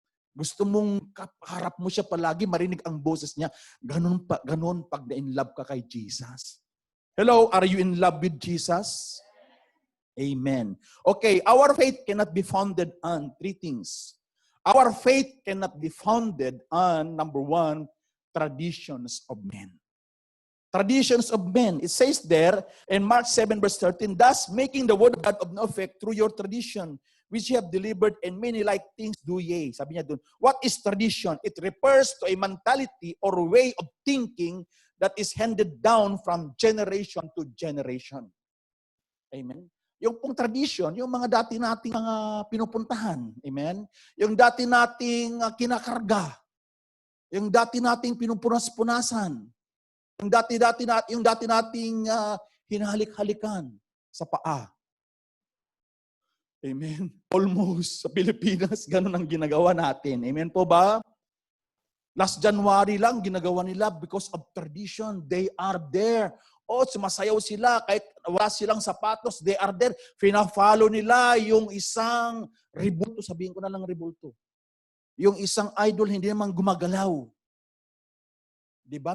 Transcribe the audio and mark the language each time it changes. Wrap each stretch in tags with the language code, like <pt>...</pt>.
<tl>Gusto mong harap mo siya palagi, marinig ang boses niya. Ganun pag na-in love ka kay Jesus.</tl> <en>Hello, are you in love with Jesus? Amen. Okay, our faith cannot be founded on 3 things. Our faith cannot be founded on, number 1, traditions of men. Traditions of men. It says there in Mark 7 verse 13, thus making the word of God of no effect through your tradition, which you have delivered, and many like things do ye.</en> <tl>Sabi niya dun,</tl> <en>what is tradition? It refers to a mentality or way of thinking that is handed down from generation to generation.</en> <tl>Amen? Yung pong tradition, yung mga dati nating mga pinupuntahan. Amen? Yung dati nating kinakarga. Yung dati nating pinupunas-punasan. Yung dati nating hinahalik-halikan sa paa. Amen. Almost sa Pilipinas, ganun ang ginagawa natin. Amen po ba?</tl> <en>Last January</en> <tl>lang, ginagawa nila</tl> <en>because of tradition. They are there.</en> <tl>Sumasayaw sila. Kahit wala silang sapatos,</tl> <en>they are there.</en> <tl>Fina-follow nila yung isang rebulto. Sabihin ko na lang rebulto. Yung isang idol, hindi naman gumagalaw. Diba?</tl>